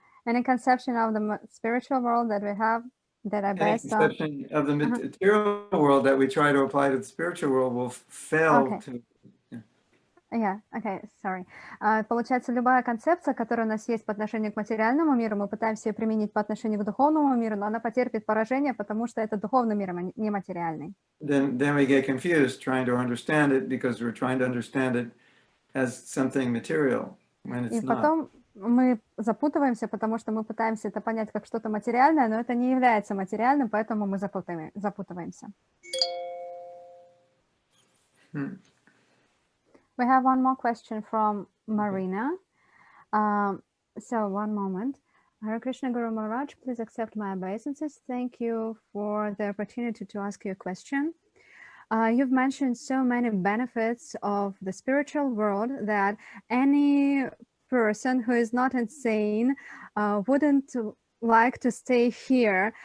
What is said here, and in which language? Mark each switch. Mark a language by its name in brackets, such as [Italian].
[English] Any conception of the spiritual world that we have that are based on... conception of the material world that we try to apply to the spiritual world will fail to... Yeah, okay, sorry. [Russian] Получается, любая концепция, которая у нас есть по отношению к материальному миру, мы пытаемся ее применить по отношению к духовному миру, но она потерпит поражение, потому что это духовный мир, а не материальный. [English] Then we get confused trying to understand it because we're trying to understand it as something material when it's [Russian] И потом мы запутываемся, потому что мы пытаемся это понять как что-то материальное, но это не является материальным, поэтому мы запутываемся. [English] We have one more question from Marina. So one moment. Hare Krishna Guru Maharaj, please accept my obeisances. Thank you for the opportunity to ask you a question. You've mentioned so many benefits of the spiritual world that any person who is not insane wouldn't like to stay here.